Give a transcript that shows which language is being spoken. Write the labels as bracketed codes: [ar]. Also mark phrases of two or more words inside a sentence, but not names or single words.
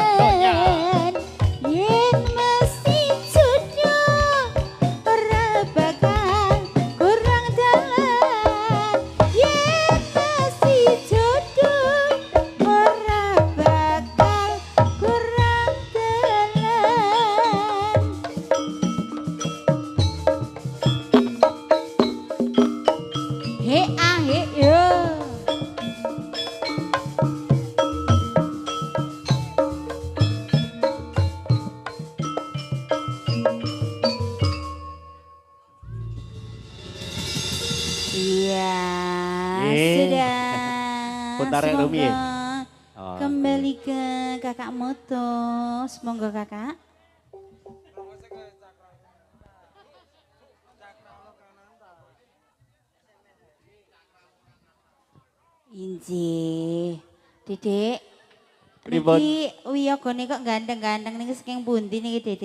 [jv] pangeran yen mesti jodoh ora bakal kurang dalan yen mesti jodoh ora bakal kurang dalan. He ah he yo. [id] Iya, Eh. sudah. Putar yang Rumi ya? Semoga Oh, kembali ke kakak Moto. Semoga kakak. [jv] Inji, Dedek. Pripun? Niki wiyagane kok gandeng-gandeng niki saking pundi niki, Dedek?